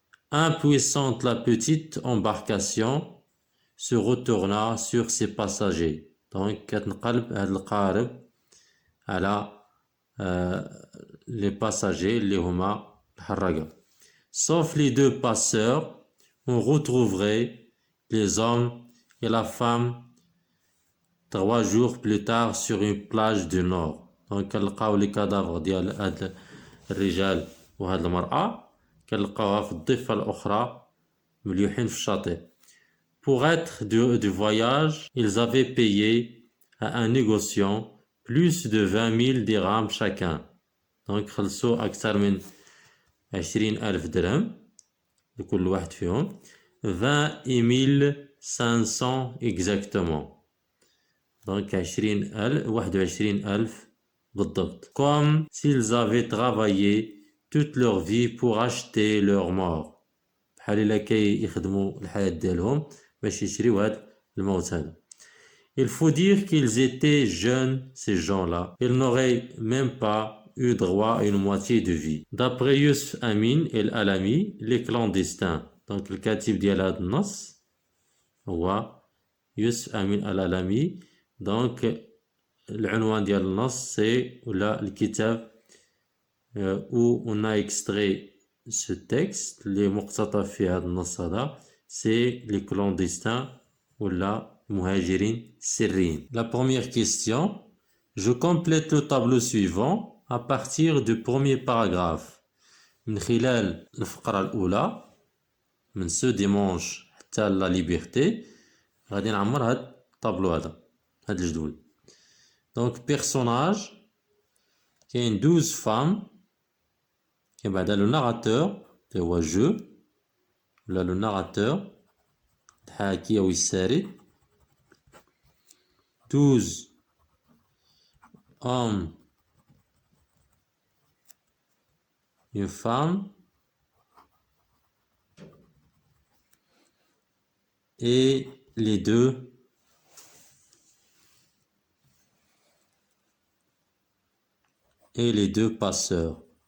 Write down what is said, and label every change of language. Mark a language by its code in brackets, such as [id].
[fr] Impuissante la petite embarcation se retourna sur ses passagers، donc [ar] كتنقلب هاد القارب على [fr] les passagers [ar] اللي هما الحراقة. [fr] Sauf les deux passeurs, on retrouverait les hommes et la femme 3 jours plus tard sur une plage du nord. [ar] donc كنلقاو لي كادافر ديال هاد الرجال وهاد المرأة كنلقاوها في الضفة الأخرى مليوحين في الشاطئ. [fr] Pour être du voyage, ils avaient payé à un négociant plus de 20 000 dirhams chacun. [ar] donc خلصوا أكثر من 20,000 درهم لكل واحد فيهم. [fr] 20 500 exactement، donc 21,000 بالضبط. Comme s'ils avaient travaillé toute leur vie pour acheter leur mort، [ar] بحال إلا كيخدموا الحياة ديالهم باش يشريو هاد الموت هذا. [fr] Il faut dire qu'ils étaient jeunes ces gens-là، ils n'auraient même pas eu droit à une moitié de vie. D'après Youssef Amin El Alami، les clandestins، [ar] donc الكاتب ديال هاد النص هو يوسف أمين العلمي. donc العنوان ديال النص سي ولا الكتاب [fr] où on a extrait ce texte [ar] اللي مقتطف في هذا النص هذا سي [fr] les clandestins [ar] ولا مهاجرين سريين. [fr] La première question، je complète le tableau suivant à partir du premier paragraphe. [ar] من خلال الفقرة الأولى من ce dimanche حتى la liberté غادي نعمر هاد الطابلو هذا، هاد الجدول. donc personnage كاين 12 femmes، كاين بعدا لو ناراتور اللي هو جو ولا لو ناراتور الحاكي أو السارد. [fr] 12 hommes une femme et les deux passeurs.